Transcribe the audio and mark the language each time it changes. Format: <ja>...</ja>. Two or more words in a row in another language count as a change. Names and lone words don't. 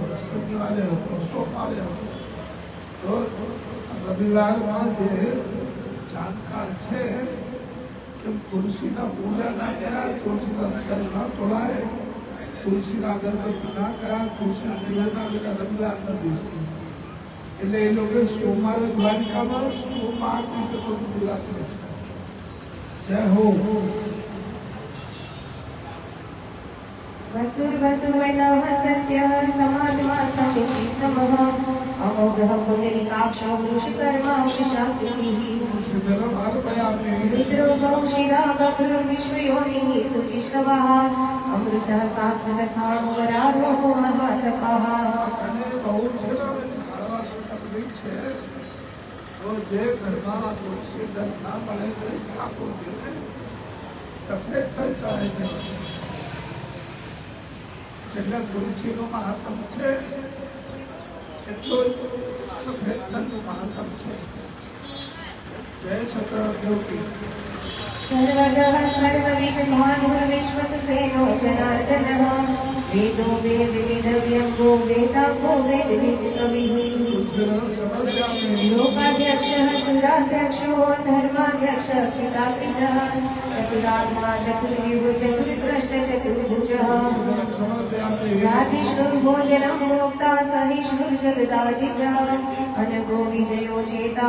<gu>શનિવારે હતો સોમવારે હતો તો રવિવારમાં જે જાણકાર છે કે તુલસીના પૂજા ના કર્યા તુલસીના દલ ના તોડાય તુલસીના અગરબત્તી ના કરા તુલસીના દીવાના બેટા રવિવારના દિવસે એટલે એ લોકો સોમવારે દ્વારિકામાં સોમવાર દિવસે કોઈ પૂજા કરે છે જય હો</gu> <sa>वसुर्वसुमनः सत्यः समात्मा समिति समः अमोघः पुण्डरीकाक्षो वृषकर्मा वृषाकृतिः रुद्रो बहुशिरा बभ्रुर्विश्वयोनिः शुचिश्रवः अमृतः शाश्वत स्थाणो वरारोहो महातपः</sa> <gu>જે ઘરમાં તુલસી દલ ના મળે તો ઠાકોરજીને સફેદ તલ ચડાવી દેવાનું જેટલા તુલસીનો મહાત્મ છે એટલો સફેદ તલનું મહાત્મ છે જય સતરાદેવ કી</gu> <sa>सर्वगः सर्वविद्वानुर्विश्वक्सेनो जनार्दनः वेदो वेदविदव्यङ्गो वेदाङ्गो वेदविदकविः लोकाध्यक्षः सुराध्यक्षो धर्माध्यक्षः कृताकृतः चतुरात्मा चतुर्व्यूह चतुर्द्रष्ट चतुर्भुजः राजिष्णुर्भोजनं भोक्ता सहिष्णुर्जगदादिजः अनघो विजयो चेता</sa>